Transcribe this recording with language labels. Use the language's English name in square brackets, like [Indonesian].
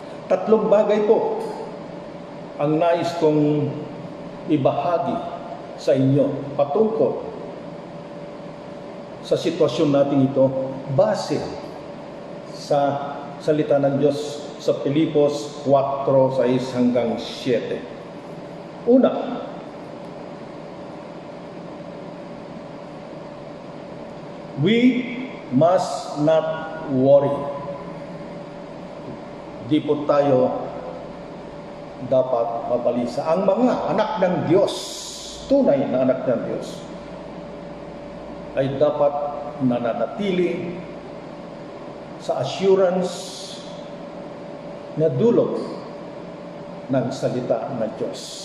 [Filipino] Tatlong bagay po ang nais kong ibahagi sa inyo patungkol sa sitwasyon natin ito base sa salita ng Diyos sa Pilipos 4:6 hanggang 7. Una, [English] we must not worry. [Filipino] Di po tayo dapat mabalisa. Ang mga anak ng Diyos, tunay na anak ng Diyos, ay dapat nananatili sa assurance na dulot ng salita ng Diyos.